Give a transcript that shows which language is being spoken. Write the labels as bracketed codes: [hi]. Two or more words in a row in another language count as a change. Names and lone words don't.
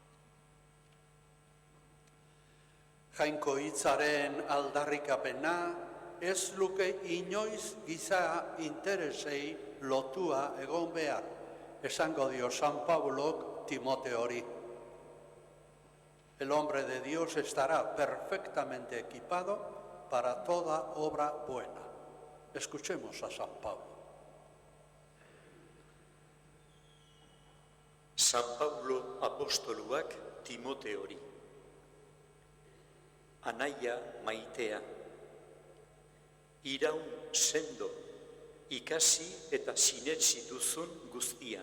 [eu] Jainko hitzaren aldarrikapena ez luke inoiz giza interesei lotua egon behar, esango dio San Paulok Timoteori. [es] El hombre de Dios estará perfectamente equipado para toda obra buena. Escuchemos a San Pablo. [eu] San Paulo apostoluak Timoteori. Anaia maitea, iraun sendo, ikasi eta sinetsi duzun guztian.